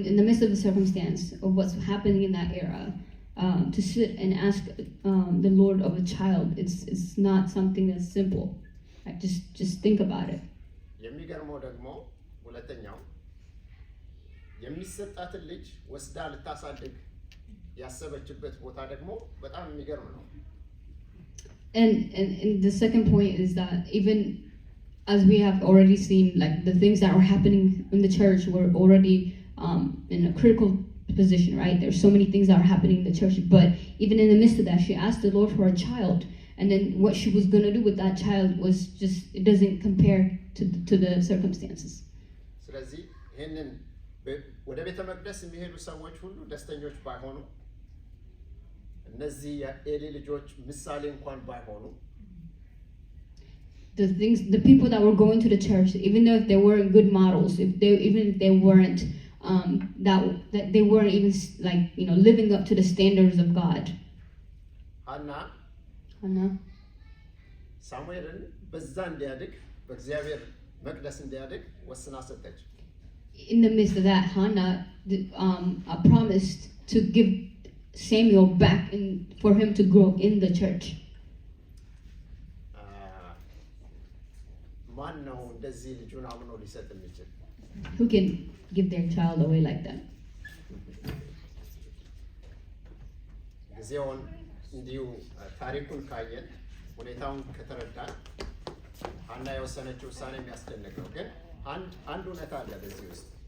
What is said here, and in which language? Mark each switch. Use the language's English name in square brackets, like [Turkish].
[English] In the midst of the circumstance of what's happening in that era, to sit and ask the Lord of a child, it's not something that's simple. Like just think about it. [Amharic] የሚገርመው ደግሞ ሁለተኛው የሚሰጣትን ልጅ ወስዳ ልታሳድግ ያሰበችበት ቦታ ደግሞ በጣም የሚገርም ነው። [English] And the second point is that even as we have already seen, like the things that are happening in the church were already in a critical position, right? There's so many things that are happening in the church, but even in the midst of that, she asked the Lord for a child, and then what she was going to do with that child was just, it doesn't compare to the circumstances. [Amharic] ስለዚህ ይሄንን ወደ ቤተ መቅደስ የሚሄዱ ሰዎች ሁሉ ደስተኞች ባይሆኑ፣ እነዚህ የኤሊ ልጆች ምሳሌ እንኳን ባይሆኑ፣ [English] the people that were going to the church, even though if they weren't good models, even if they weren't that they weren't even like, you know, living up to the standards of God. Hannah [Amharic] ሳሙኤልን በዛ እንዲያድግ በእግዚአብሔር መቅደስ እንዲያድግ ወስና ሰጠች። [English] In the midst of that, Hannah promised to give Samuel back for him to grow in the church. [Amharic] ማን ነው እንደዚህ ልጁን አምኖ ሊሰጥ የሚችል? [English] Who can give their child away like that? [Amharic] ጊዜውን እንዲሁ ታሪኩን ካየን ሁኔታውን ከተረዳን ሐና የወሰነችው ውሳኔ የሚያስደንቅ ነው። ግን አንድ እውነት አለ በዚህ ውስጥ